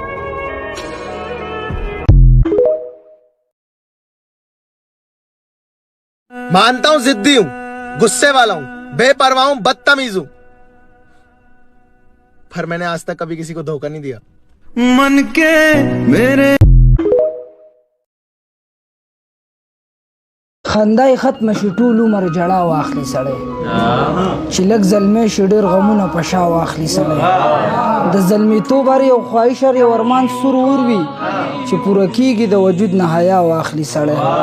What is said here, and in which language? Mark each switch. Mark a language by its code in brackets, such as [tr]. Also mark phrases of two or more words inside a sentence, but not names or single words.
[ur] مانتا ہوں ضدی ہوں غصے والا ہوں بے پرواہ ہوں بدتمیز ہوں پر میں نے آج تک کبھی کسی کو دھوکا نہیں دیا من کے میرے [ps] خندای ختم شي ټول عمر جړا واخلي سړی چې لږ زلمی شي ډېر غمونه په شا واخلي سړی د زلمیتوب هر یو خواهش هر یو ارمان سور اور وي چې پوره کېږي د وجود نه حیا واخلي سړی